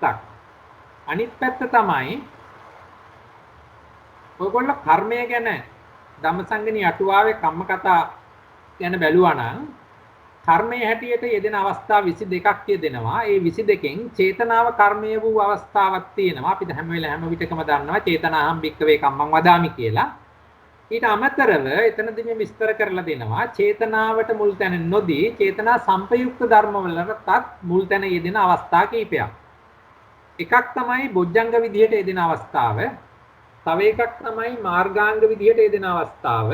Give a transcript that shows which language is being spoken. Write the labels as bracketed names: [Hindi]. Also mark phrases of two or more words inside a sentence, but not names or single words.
[Sinhala] අනිත් පැත්ත තමයි ඔයගොල්ලෝ කර්මය ගැන ධම්මසංගණී අටුවාවේ කම්ම කතා ගැන බැලුවා නම් කර්මයේ හැටියට යෙදෙන අවස්ථා 22ක් යෙදෙනවා. ඒ 22කින් චේතනාව කර්මය වූ අවස්ථාවක් තියෙනවා. අපි හැම විටකම දන්නවා [Pali] චේතනාහම් භික්කවේ කම්මං වදාමි [Sinhala] කියලා. ඊට අමතරව එතනදී මේ විස්තර කරලා දෙනවා චේතනාවට මුල් තැන නොදී චේතනා සංපයුක්ත ධර්මවලටත් මුල් තැන යෙදෙන අවස්ථා කීපයක්. එකක් තමයි බොජ්ජංග විදියට යෙදෙන අවස්ථාව. තව එකක් තමයි මාර්ගාංග විදියට යෙදෙන අවස්ථාව.